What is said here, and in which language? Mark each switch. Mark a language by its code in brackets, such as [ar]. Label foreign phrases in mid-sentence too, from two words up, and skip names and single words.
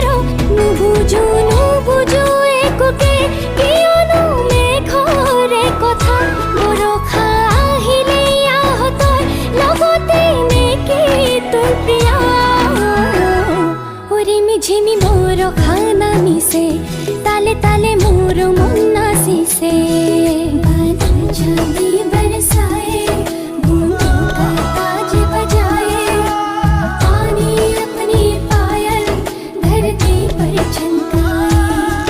[as] নুবুজো নুবুজো একোকে কিয়নো মেঘৰে কথা, বৰষা আহিলে আহ তই লগতে নেকি তোৰ প্ৰিয়া। ৰিমি ঝিমি বৰষা নামিছে, তালে তালে মোর মন নাচিছে। [hi] चांदी बरसाए, बूंदों का ताज बजाए, पानी अपनी पायल धरती पर चमकाए।